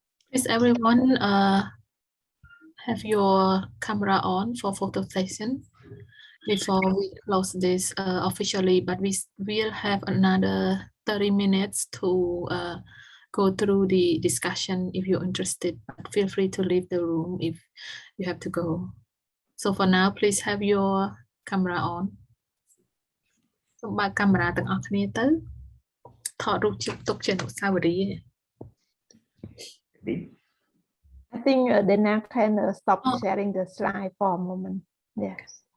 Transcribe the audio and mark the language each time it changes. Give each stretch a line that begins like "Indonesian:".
English: Please everyone have your camera on for photo session before we close this officially, but we will have another 30 minutes to go through the discussion if you're interested, but feel free to leave the room if you have to go. So for now, please have your camera on.
Khmer: សូមបើកកាមេរ៉ាទាំងអស់គ្នាទៅថតរូបជិះទុកជាអនុស្សាវរីយ៍
English: I think Dana can stop sharing the slide for a moment. Yes.